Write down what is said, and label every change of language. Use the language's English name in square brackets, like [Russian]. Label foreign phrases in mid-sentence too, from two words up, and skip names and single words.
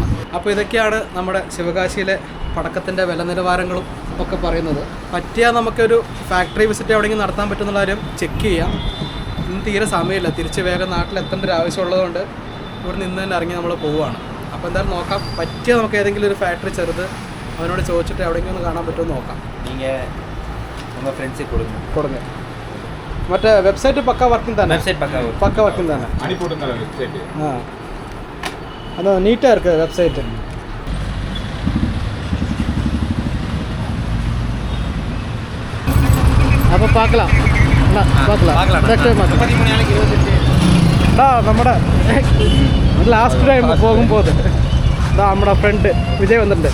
[Malayalam] അപ്പോൾ ഇതൊക്കെയാണ് നമ്മുടെ ശിവകാശിയിലെ പടക്കത്തിൻ്റെ വില നിലവാരങ്ങളും ഒക്കെ പറയുന്നത്. പറ്റിയാൽ നമുക്കൊരു [English] factory visit [Malayalam] എവിടെയെങ്കിലും നടത്താൻ പറ്റുന്നുള്ള കാര്യം ചെക്ക് ചെയ്യാം. ഇന്ന് തീരെ സമയമില്ല, തിരിച്ച് വേഗം നാട്ടിലെത്തേണ്ട ഒരു ആവശ്യമുള്ളതുകൊണ്ട് ഇവിടെ നിന്ന് തന്നെ ഇറങ്ങി നമ്മൾ പോവുകയാണ്. അപ്പോൾ എന്തായാലും നോക്കാം, പറ്റിയാൽ നമുക്ക് ഏതെങ്കിലും ഒരു ഫാക്ടറി ചെറുത് അവനോട് ചോദിച്ചിട്ട് എവിടെയെങ്കിലും ഒന്ന് കാണാൻ പറ്റുമെന്ന് നോക്കാം. [Tamil] நீங்கள் உங்கள் ஃப்ரெண்ட்ஸுக்கு கொடுங்க. [Malayalam] മറ്റേ വെബ്സൈറ്റ് പക്ക വർക്കിംഗ് തന്നെ. [Tamil] வெப்சைட் [Malayalam] പക്ക വർക്കിംഗ് തന്നെ. [Tamil] அனுப்பிவிட்டுங்க வெப்சைட்டு. ஆ அது நீட்டாக இருக்குது வெப்சைட்டு. [Malayalam] അപ്പോൾ பார்க்கலாம் നമ്മുടെ [English] last time [Malayalam] പോകുമ്പോൾ നമ്മുടെ ഫ്രണ്ട് വിജയ് വന്നിട്ടുണ്ട്.